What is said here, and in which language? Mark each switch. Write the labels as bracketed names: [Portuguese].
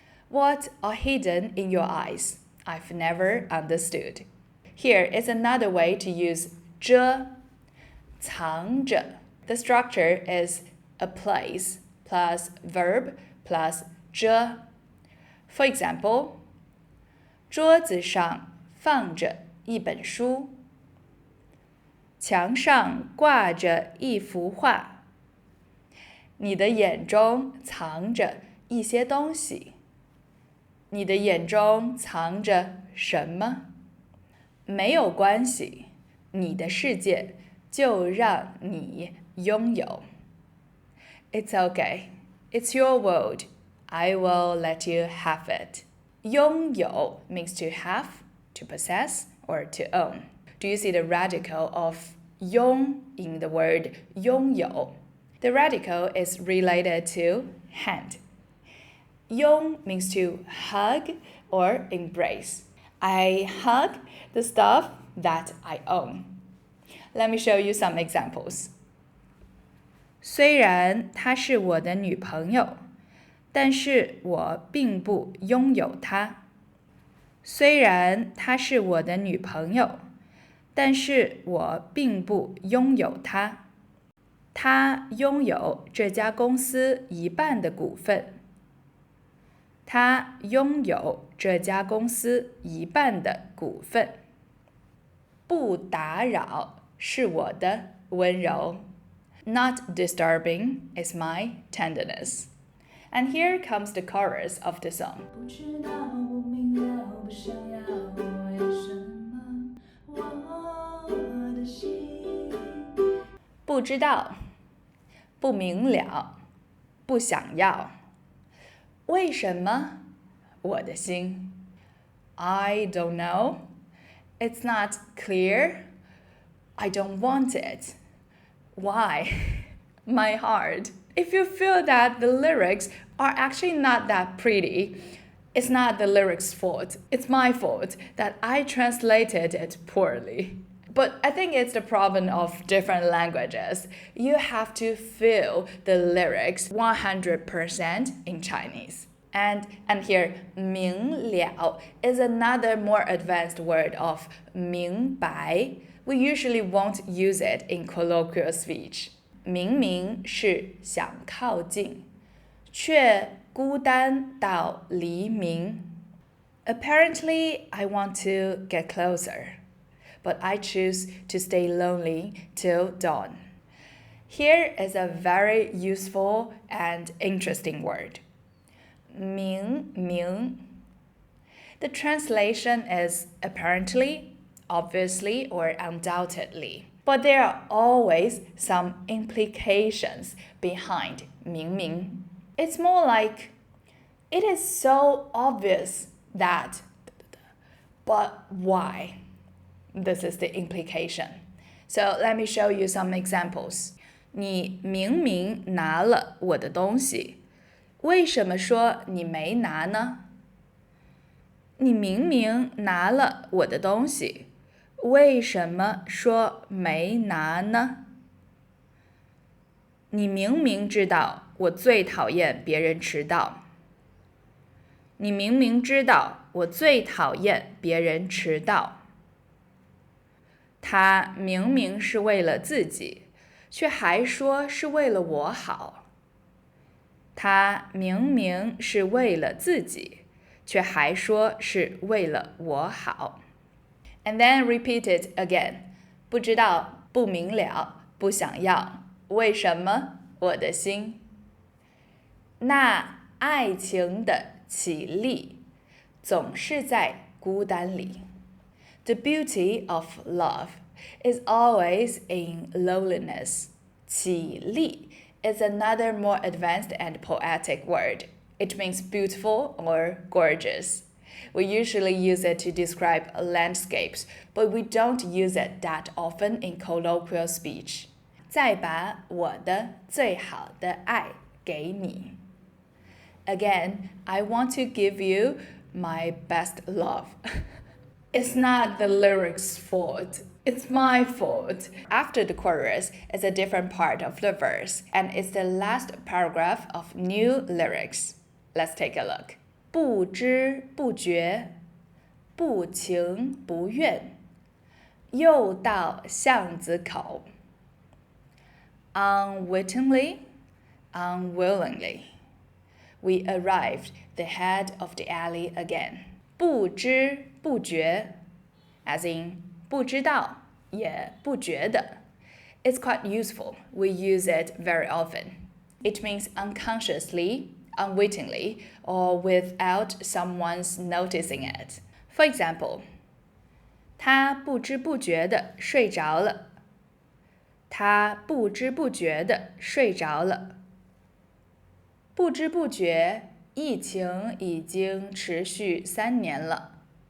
[English] What are hidden in your eyes? I've never understood. Here is another way to use 着，藏着. The structure is a place plus verb plus 着. For example, [Chinese] 桌子上放着一本书，墙上挂着一幅画。你的眼中藏着一些东西。你的眼中藏着什么？没有关系，你的世界就让你拥有。 [English] It's okay. It's your world. I will let you have it. 拥有 means to have, to possess, or to own. Do you see the radical of 拥 in the word 拥有? The radical is related to hand. 拥 means to hug or embrace. I hug the stuff that I own. Let me show you some examples. [Chinese] 虽然她是我的女朋友，但是我并不拥有她。虽然她是我的女朋友，但是我并不拥有她。他拥有这家公司一半的股份。他拥有这家公司一半的股份。不打扰是我的温柔。 [English] Not disturbing is my tenderness. And here comes the chorus of the song. [Chinese] 不知道，不明了，不想要，为什么我的心？不知道，不明了，不想要，为什么我的心？ [English] I don't know. It's not clear. I don't want it. Why? My heart. If you feel that the lyrics are actually not that pretty, it's not the lyrics' fault. It's my fault that I translated it poorly. But I think it's the problem of different languages. You have to feel the lyrics 100% in Chinese. And here, 明了 is another more advanced word of 明白. We usually won't use it in colloquial speech. [Chinese] 明明是想靠近，却孤单到黎明。 [English] Apparently, I want to get closer, but I choose to stay lonely till dawn. Here is a very useful and interesting word. 明明. The translation is apparently, obviously, or undoubtedly. But there are always some implications behind 明明. It's more like, it is so obvious that, but why? This is the implication. So let me show you some examples. [Chinese] 你明明拿了我的东西，为什么说你没拿呢？你明明拿了我的东西，为什么说没拿呢？你明明知道我最讨厌别人迟到。你明明知道我最讨厌别人迟到。他明明是为了自己，却还说是为了我好。他明明是为了自己，却还说是为了我好。 [English] And then repeat it again. [Chinese] 不知道，不明了，不想要，为什么？我的心。那爱情的绮丽，总是在孤单里。 [English] The beauty of love is always in loneliness. 绮丽 is another more advanced and poetic word. It means beautiful or gorgeous. We usually use it to describe landscapes, but we don't use it that often in colloquial speech. [Chinese] 再把我的最好的爱给你。 [English] Again, I want to give you my best love. It's not the lyrics' fault. It's my fault. After the chorus is a different part of the verse, and it's the last paragraph of new lyrics. Let's take a look. 不知不觉，不情不愿，又到巷子口。 Unwittingly, unwillingly, we arrived the head of the alley again. 不知不觉 as in [Chinese] 不知道也不觉得 [English] It's quite useful. We use it very often. It means unconsciously, unwittingly, or without someone's noticing it. For example, [Chinese] 他不知不觉地睡着了。他不知不觉地睡着了。不知不觉，疫情已经持续3年了。